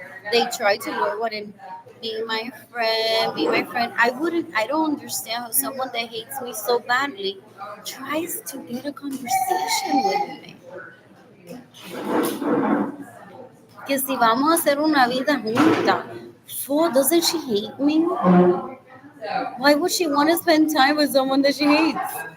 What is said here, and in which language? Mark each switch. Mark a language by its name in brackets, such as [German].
[English] They tried to lure one in. Be my friend, be my friend. I don't understand how someone that hates me so badly tries to get a conversation with me. [Spanish] Que si vamos a hacer una vida junta. [English] Fool, doesn't she hate me? Why would she want to spend time with someone that she hates?